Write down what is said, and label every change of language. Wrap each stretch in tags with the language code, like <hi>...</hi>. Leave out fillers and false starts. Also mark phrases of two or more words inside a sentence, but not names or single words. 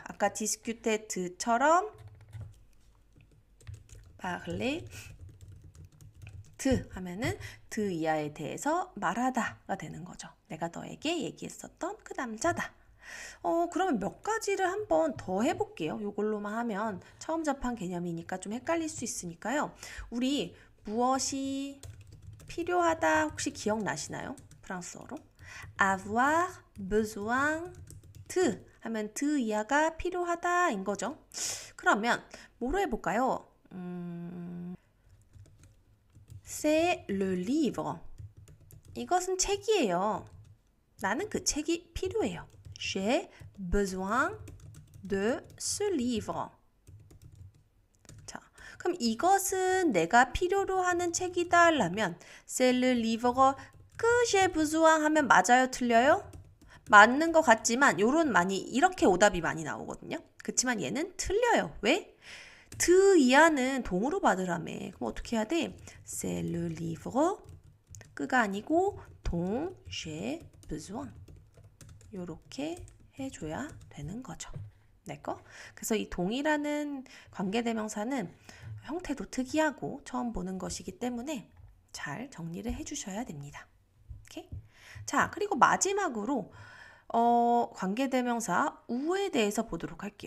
<ko>아까 디스큐테드처럼</ko> <fr>parler de</fr> <ko>하면은 드 이하에 대해서 말하다가 되는 거죠. 내가 너에게 얘기했었던 그 남자다. 그러면 몇 가지를 한번 더 해볼게요. 이걸로만 하면 처음 접한 개념이니까 좀 헷갈릴 수 있으니까요. 우리 무엇이 필요하다 혹시 기억나시나요? 프랑스어로</ko> <fr>avoir besoin de</fr> <ko>하면 드 이하가 필요하다인 거죠. 그러면 뭐로 해볼까요?</ko> <fr>C'est le livre.</fr> <ko>이것은 책이에요. 나는 그 책이 필요해요.</ko> <fr>J'ai besoin de ce livre.</fr> <ko>자, 그럼 이것은 내가 필요로 하는 책이다 라면</ko> <fr>C'est le livre que j'ai besoin</fr> <ko>하면 맞아요? 틀려요? 맞는 것 같지만 이렇게 오답이 많이 나오거든요. 그렇지만 얘는 틀려요. 왜? 드 이하는 동으로 받으라며. 그럼 어떻게 해야 돼?</ko> <fr>C'est le livre</fr> <ko>끄가 아니고</ko> <fr>dont j'ai besoin.</fr> <ko>요렇게 해줘야 되는 거죠. 내 거. 그래서 이 동이라는 관계대명사는 형태도 특이하고 처음 보는 것이기 때문에 잘 정리를 해주셔야 됩니다. 오케이? 자, 그리고 마지막으로 관계대명사 우에 대해서 보도록 할게요.</ko>